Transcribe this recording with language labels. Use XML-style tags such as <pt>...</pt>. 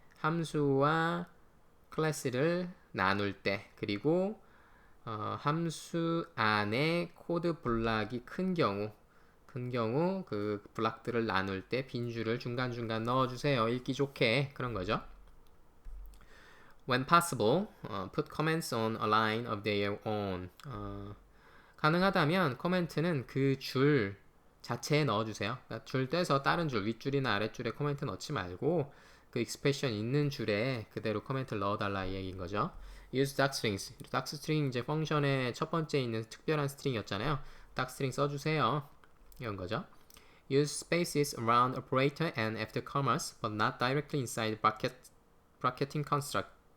<ko>함수와 클래스를 나눌 때 그리고 함수 안에 코드 블락이 큰 경우 그 블락들을 나눌 때 빈 줄을 중간중간 넣어주세요. 읽기 좋게 그런 거죠.</ko> <en>When possible, put comments on a line of their own.</en> <ko>가능하다면 코멘트는 그 줄 자체에 넣어주세요. 그러니까 줄 떼서 다른 줄 윗줄이나 아랫줄에 코멘트 넣지 말고 그 익스프레션 있는 줄에 그대로 코멘트를 넣어달라 이 얘기인 거죠.</ko> <en>Use docstrings.</en> <ko>docstring 이제 펑션의 첫 번째 있는 특별한 스트링이었잖아요. docstring 써주세요. 이런 거죠.</ko> <en>Use spaces around operator and after commas, but not directly inside bracketing construct.</en>